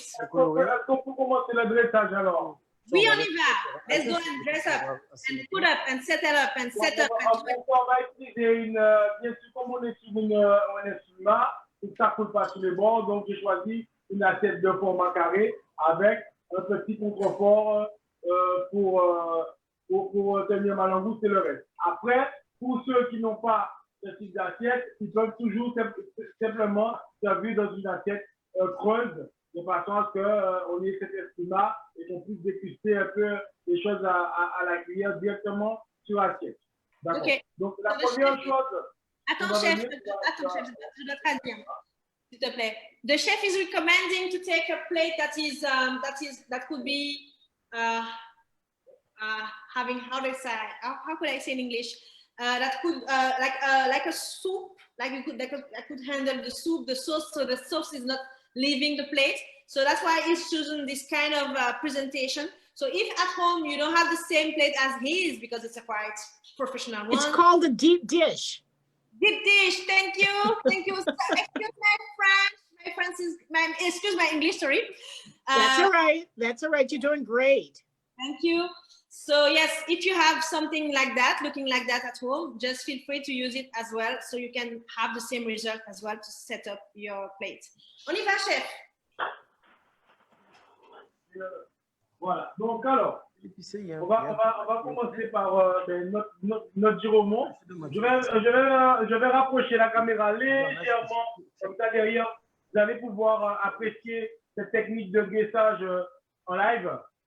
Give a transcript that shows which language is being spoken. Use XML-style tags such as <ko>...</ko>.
<fr>Est-ce qu'on peut commencer le dressage alors? Oui, on y va.</fr> <en>Let's go and dress up and put up and settle up and set up.</en> <fr>On va utiliser bien sûr, comme on est sur un instrument, et que ça ne coule pas sur les bords, donc j'ai choisi une assiette de format carré avec un petit contrefort pour tenir ma langouste et le reste. Après, pour ceux qui n'ont pas ce type d'assiette, ils peuvent toujours simplement servir dans une assiette creuse, de façon à ce qu'on ait cet instrument et qu'on puisse déguster un peu les choses à la cuillère directement sur l'assiette. D'accord.</fr> <en>Okay.</en> <fr>Donc, la première chose. Attends, chef, je dois traduire, s'il te plaît.</fr> <en>The chef is recommending to take a plate that could be having, how could I say in English? That could like a soup, like I could handle the soup, the sauce, so the sauce is not leaving the plate. So that's why he's choosing this kind of presentation. So if at home you don't have the same plate as his, because it's a quite professional one. It's called a deep dish. Deep dish. Thank you. Thank you. Excuse my French. Excuse my English. Sorry. That's all right. That's all right. You're doing great. Thank you. So yes, if you have something like that, looking like that at home, just feel free to use it as well, so you can have the same result as well to set up your plate.</en> <fr>On y va, chef. Voilà. Donc alors, on va commencer par notre gyromont. Je vais rapprocher la caméra légèrement comme ça derrière. Vous allez pouvoir apprécier cette technique de graissage en live.</fr>